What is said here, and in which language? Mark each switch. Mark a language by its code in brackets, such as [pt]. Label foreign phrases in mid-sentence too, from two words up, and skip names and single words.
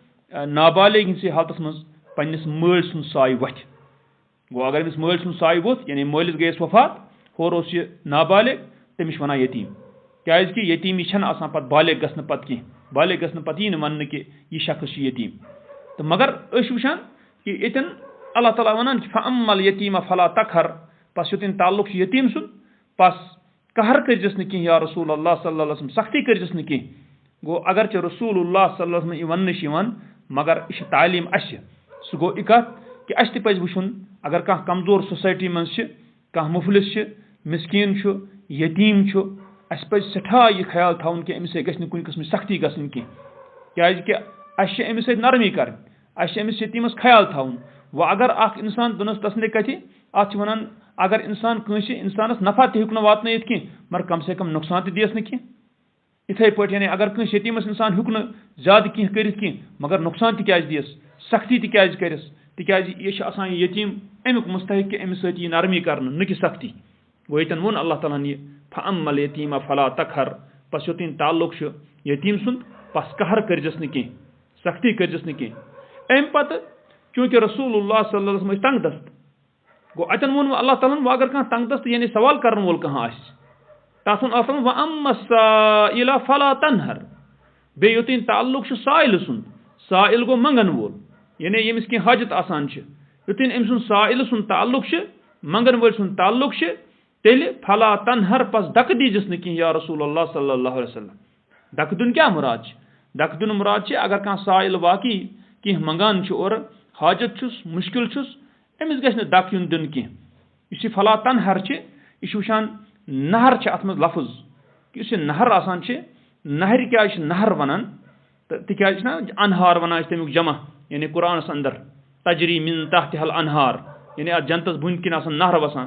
[ks] نابالغ ہِنٛدسٕے حالتس منٛز پننِس مٲلۍ سُنٛد سایہِ وۄتھِ گوٚو اگر أمِس مٲلۍ سُنٛد سایہِ ووٚتھ یعنی مٲلِس گٔیس وفات ہورٕ اوس یہِ نابالغ تٔمِس چھِ وَنان یتیٖم کیٛازِکہِ یتیٖمی چھَنہٕ آسان پتہٕ بالغ گژھنہٕ پتہٕ کینٛہہ بالغ گژھنہٕ پتہٕ یی نہٕ وننہٕ کہِ یہِ شخص چھُ یتیٖم تہٕ مگر أسۍ چھِ وٕچھان کہِ ییٚتٮ۪ن اللہ تعالیٰ وَنان کہِ [ar] فَأَمَّا الْيَتِيمَ فَلَا تَقْهَرْ [ks] پس یوٚتَن تعلق چھُ یتیٖم سُنٛد پس قہر کٔرۍزٮ۪س نہٕ کینٛہہ یا [ar] رسول اللہ صلی اللہ علیہ وسلم [ks] سختی کٔرۍزٮ۪س نہٕ کینٛہہ گوٚو اگرچہِ [ar] رسول اللہ صلی اللہ علیہ وسلم [ks] یہِ وَننہٕ چھِ یِوان مگر یہِ چھِ تعلیٖم اَسہِ سُہ گوٚو یہِ کَتھ کہِ اَسہِ تہِ پَزِ وٕچھُن اگر کانٛہہ کمزور سوسایٹی منٛز چھِ کانٛہہ مُفلِس چھِ مِسکیٖن چھُ یتیٖم چھُ اَسہِ پَزِ سٮ۪ٹھاہ یہِ خیال تھاوُن کہِ أمِس سۭتۍ گژھِ نہٕ کُنہِ قٕسمٕچ سختی گژھٕنۍ کینٛہہ کیٛازِکہِ اَسہِ چھِ أمِس سۭتۍ نرمی کَرٕنۍ اَسہِ چھِ أمِس یتیٖمس خیال تھاوُن وۄنۍ اگر اکھ اِنسان دُنس تسلے کَتھِ اَتھ چھِ وَنان اگر اِنسان کٲنٛسہِ اِنسانس نفع تہِ ہیٚوک نہٕ واتنٲیِتھ کینٛہہ مگر [ur] کم سے کم [ks] نۄقصان تہِ دِیَس نہٕ کینٛہہ یِتھٕے پٲٹھۍ یعنی اگر کٲنٛسہِ یتیٖمس اِنسان ہیوٚک نہٕ زیادٕ کینٛہہ کٔرِتھ کینٛہہ مگر نۄقصان تہِ کیٛازِ دِیَس سختی تہِ کیٛازِ کَرٮ۪س تِکیٛازِ یہِ چھِ آسان یہِ یتیٖم امیُک مستحق کہِ أمِس سۭتۍ یی نرمی کرنہٕ نہٕ کہِ سختی گوٚو ییٚتٮ۪ن ووٚن اللہ تعالیٰ ہن یہِ [ar] فَأَمَّا الْيَتِيمَ فَلَا تَقْهَرْ [ks] پس یوٚتَن تعلق چھُ یتیٖم سُنٛد پس قہر کٔرۍزٮ۪س نہٕ کینٛہہ سختی کٔرۍزٮ۪س نہٕ کینٛہہ اَمہِ پتہٕ چوٗنٛکہِ [ar] رسول اللہ صلی اللہ علیہ وسلم [ks] ٲسۍ تنٛگ دست گوٚو اَتٮ۪ن ووٚن وۄنۍ اللہ تعالیٰ ہن وۄنۍ اگر کانٛہہ تنٛگ دست یعنی سوال کرن وول کانٛہہ آسہِ تتھ ووٚن اللہ تعالیٰ ہن [ar] وَأَمَّا السَّائِلَ فَلَا تَنْهَرْ [ks] بیٚیہِ یوٚتَن تعلق چھُ سائلہٕ سُنٛد سائل گوٚو منٛگن وول یعنی ییٚمِس کینٛہہ حاجت آسان چھِ یوٚتَن أمۍ سُنٛد سائلہٕ سُنٛد تعلق چھُ منگن وٲلۍ سُنٛد تعلق چھِ تیٚلہِ [ar] فلا تنہر [ks] پس دکہٕ دیٖزِس نہٕ کینٛہہ یا [ar] رسول اللہ صلی اللہ علیہ وسلم. [ks] دکہٕ دیُن کیٛاہ مُراد چھِ؟ دکہٕ دیُن مُراد چھِ اگر کانٛہہ سائل واقعی کینٛہہ منگان چھُ اورٕ حاجت چھُس مُشکل چھُس أمِس گژھِ نہٕ دکہٕ یُن دِنہٕ کینٛہہ. یُس یہِ [ar] فلا تنہر [ks] چھِ یہِ چھِ وٕچھان نہر چھِ اَتھ منٛز لفظ یُس یہِ نہر آسان چھِ نہرِ کیٛازِ چھِ نہر وَنان تہٕ تِکیٛازِ چھِنہ انہار وَنان چھِ تَمیُک جمع یعنی قرآنَس اندر [ar] تجری من تحتہا الانہار [ks] یعنی اَتھ جنتَس بٔنۍ کِنۍ آسان نہر وسان.